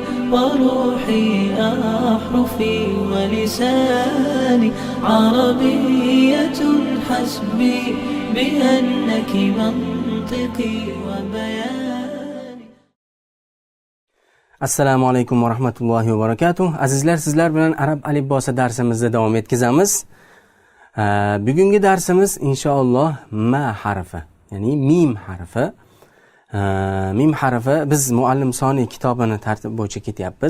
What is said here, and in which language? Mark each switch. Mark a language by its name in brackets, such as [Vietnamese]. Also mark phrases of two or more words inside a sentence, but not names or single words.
[Arabic] وروحي أحرفي ولساني عربية حسبي بأنك منطقي وبياني. السلام عليكم ورحمة الله وبركاته. [Uzbek] Azizlar, sizlar bilan arab alifbosi darsimizni davom etkazamiz. Bugungi darsimiz inshaalloh ma harfi, ya'ni mim harfi. Mim harfi biz muallim soni kitobini tartib bo'yicha ketyapmiz.